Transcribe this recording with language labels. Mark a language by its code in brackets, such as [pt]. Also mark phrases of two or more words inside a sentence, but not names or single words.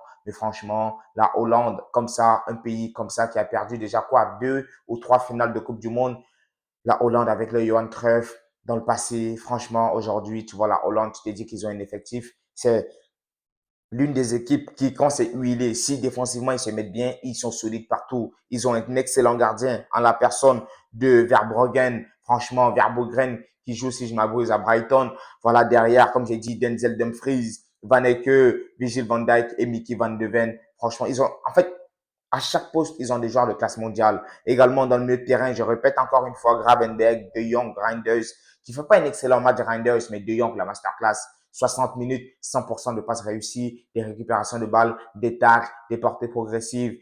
[fr] Mais franchement, la Hollande, comme ça, un pays comme ça qui a perdu déjà quoi, 2 ou 3 finales de Coupe du Monde, la Hollande avec le Johan Cruyff dans le passé, franchement, aujourd'hui, tu vois, la Hollande, tu t'es dit qu'ils ont un effectif. C'est l'une des équipes qui, quand c'est huilé, si défensivement ils se mettent bien, ils sont solides partout. Ils ont un excellent gardien en la personne de Verbruggen. Franchement, Verbruggen qui joue, si je m'abuse, à Brighton. Voilà, derrière, comme j'ai dit, Denzel Dumfries, Van Ecke, Virgil van Dijk et Mickey van de Ven. Franchement, ils ont, en fait, à chaque poste, ils ont des joueurs de classe mondiale. Également dans le milieu de terrain, je répète encore une fois, Gravenberg, De Jong, Reinders, qui fait pas un excellent match de Reinders, mais De Jong, la masterclass, 60 minutes, 100% de passes réussies, des récupérations de balles, des tacles, des portées progressives.